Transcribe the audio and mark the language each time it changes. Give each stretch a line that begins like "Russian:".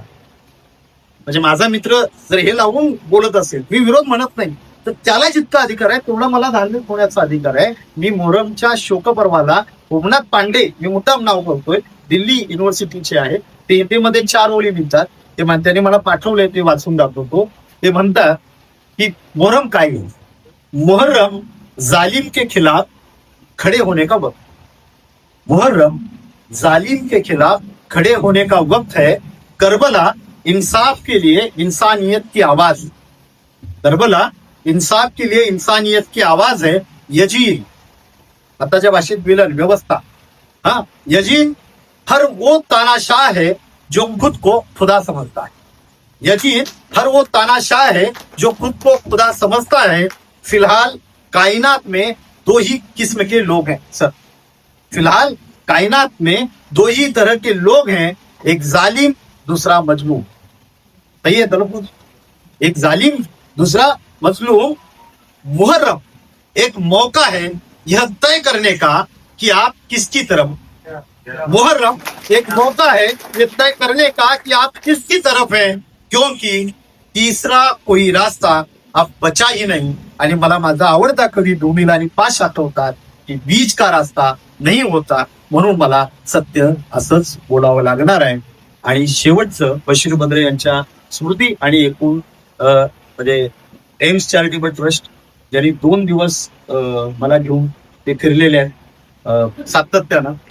Marathi: म्हणजे माझा मित्र जर हे लावून बोलत असेल मी विरोध म्हणत नाही तर त्याला जितका अधिकार आहे तेवढा मला धार्मिक होण्याचा अधिकार आहे. मी मोहरमच्या शोकपर्वाला हुबनाथ पांडे मी मुद्दाम नाव करतोय दिल्ली युनिव्हर्सिटीचे आहे. ते मध्ये 4 ओळी मिळतात. त्यांनी मला पाठवले ते वाचून दाखवतो. ते म्हणतात की मोहरम काय आहे.
Hindi: मुहर्रम जालिम के खिलाफ खड़े होने का वक्त. मुहर्रम जालिम के खिलाफ खड़े होने का वक्त है. करबला इंसाफ के लिए इंसानियत की आवाज. करबला इंसाफ के लिए इंसानियत की आवाज है.
Marathi: यजीन आताच्या भाषेत विलन व्यवस्था.
Hindi: यजीन हर वो तानाशाह है जो खुद को खुदा समझता है. यजीन हर वो तानाशाह है जो खुद को खुदा समझता है. फिलहाल कायनात में 2 ही किस्म के लोग हैं सर. फिलहाल कायनात में 2 ही तरह के लोग हैं. एक जालिम दूसरा मजलूम. सही है तलफुज. एक जालिम दूसरा मजलूम. मुहर्रम एक मौका है यह तय करने का कि आप किसकी तरफ. मुहर्रम एक मौका है यह तय करने का कि आप किसकी तरफ हैं क्योंकि तीसरा कोई रास्ता आप बचा ही नहीं.
Marathi: आणि मला माझा आवडता कवी डोमिल आणि पाश आठवतात की बीच का रास्ता नाही होता म्हणून मला सत्य असंच बोलावं लागणार आहे. आणि शेवटचं बशीर बद्रे यांच्या स्मृती आणि एकूण म्हणजे एम्स चॅरिटेबल ट्रस्ट ज्यांनी 2 दिवस मला घेऊन ते फिरलेले आहेत सातत्यानं.